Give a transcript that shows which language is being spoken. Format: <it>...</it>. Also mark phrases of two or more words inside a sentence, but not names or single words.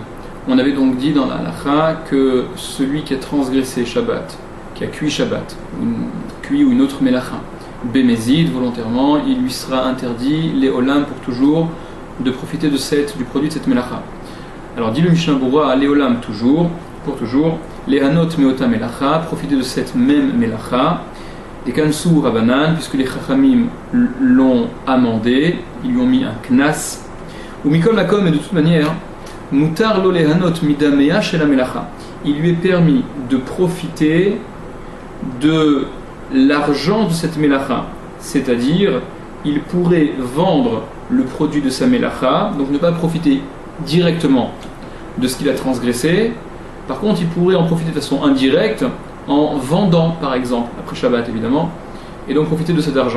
<fr>On avait donc dit dans la halakha que celui qui a transgressé Shabbat, qui a cuit Shabbat, cuit ou une autre melacha, Bémézid volontairement, il lui sera interdit, les olam pour toujours, de profiter du produit de cette melacha. Alors dit le Mishnah Berurah, les olam toujours, pour toujours, les</fr> <he>הנות מאותה מלאכה,</he> <fr>profiter de cette même melacha, des</fr> <he>קנסו רבנן,</he> <fr>puisque les chachamim l'ont amendé, ils lui ont mis un knas, ou</fr> <he>מכל מקום,</he> <fr>et de toute manière,</fr> <he>מותר לו ליהנות מדמיה של מלאכה,</he> <fr>il lui est permis de profiter de l'argent de cette melacha, c'est-à-dire il pourrait vendre le produit de sa melacha, donc ne pas profiter directement de ce qu'il a transgressé. Par contre, il pourrait en profiter de façon indirecte en vendant, par exemple, après Shabbat évidemment, et donc profiter de cet argent.</fr>